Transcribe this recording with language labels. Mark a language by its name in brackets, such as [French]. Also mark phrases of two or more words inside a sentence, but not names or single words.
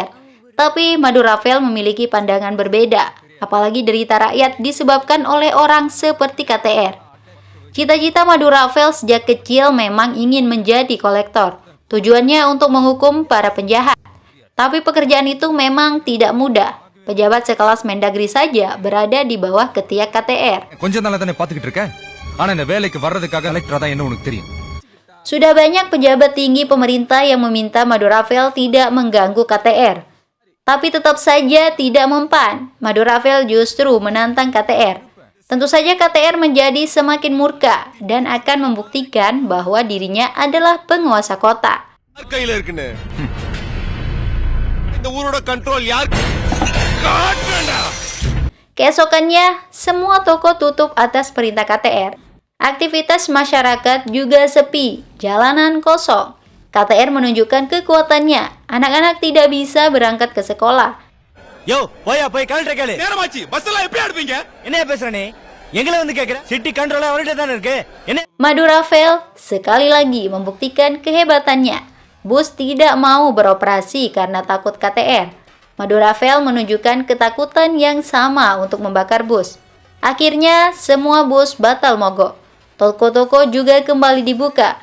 [Indonesian] Tapi Madu Rafael memiliki pandangan berbeda, apalagi derita rakyat disebabkan oleh orang seperti KTR. Cita-cita Madu Rafael sejak kecil memang ingin menjadi kolektor. Tujuannya untuk menghukum para penjahat. Tapi pekerjaan itu memang tidak mudah. Pejabat sekelas Mendagri saja berada di bawah ketiak KTR. [Tamil] கொஞ்சம் நாளா தானே பாத்துக்கிட்டு இருக்கேன் ஆனா இந்த வேலைக்கு வர்றதுக்காக கலெக்டரா தான் என்ன உனக்கு தெரியும் [Indonesian] Sudah banyak pejabat tinggi pemerintah yang meminta Madu Rafael tidak mengganggu KTR. Tapi tetap saja tidak mempan. Madu Rafael justru menantang KTR. Tentu saja KTR menjadi semakin murka dan akan membuktikan bahwa dirinya adalah penguasa kota. Keesokannya, semua toko tutup atas perintah KTR. Aktivitas masyarakat juga sepi, jalanan kosong. KTR menunjukkan kekuatannya. Anak-anak tidak bisa berangkat ke sekolah. [Tamil] யோ போயா போய் கலெக்டர் கேளு நேரமாச்சு பஸ் எல்லாம் எப்படி எடுப்பீங்க என்ன பேசுற நீ எங்களை வந்து கேக்குற [English] city control [Tamil] அவர்கிட்ட தானே இருக்கு என்ன [Indonesian] Madu Rafael sekali lagi membuktikan kehebatannya. Bus tidak mau beroperasi karena takut KTR. Madu Rafael menunjukkan ketakutan yang sama untuk membakar bus. Akhirnya, semua bus batal mogok. Toko-toko juga kembali dibuka.